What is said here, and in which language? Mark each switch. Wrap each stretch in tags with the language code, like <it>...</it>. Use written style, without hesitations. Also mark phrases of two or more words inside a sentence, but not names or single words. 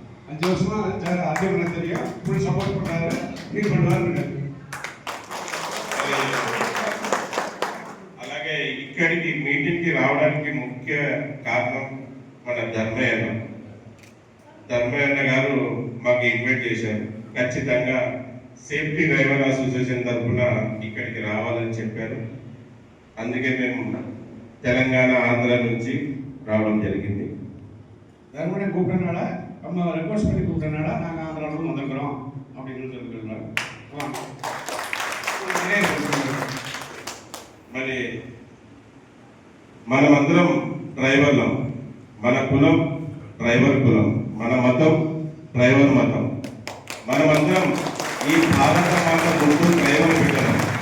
<te>అలాగే ఇక్కడికి మీటింగ్కి రావడానికి ముఖ్య కారణం మన ధర్మయ్య గారు మాకు ఇన్వైట్ చేశారు. ఖచ్చితంగా సేఫ్టీ డ్రైవర్ అసోసియేషన్ తరఫున ఇక్కడికి రావాలని చెప్పారు. అందుకే మేము తెలంగాణ, ఆంధ్ర నుంచి రావడం జరిగింది.</te> <ta>தர்மனை கூப்பிட்டனால நம்ம ரெக்வஸ்ட் பண்ணி கூப்பிட்டனால நாங்கள் ஆந்திராவில் வந்திருக்கிறோம் அப்படின்னு சொல்லியிருக்கிறோம்.</ta> <te>మరి మనమందరం డ్రైవర్లం. మన కులం డ్రైవర్ కులం, మన మతం డ్రైవర్ మతం. మనమందరం ఈ భారత మాత ముందు డ్రైవర్ పెట్టడం.</te>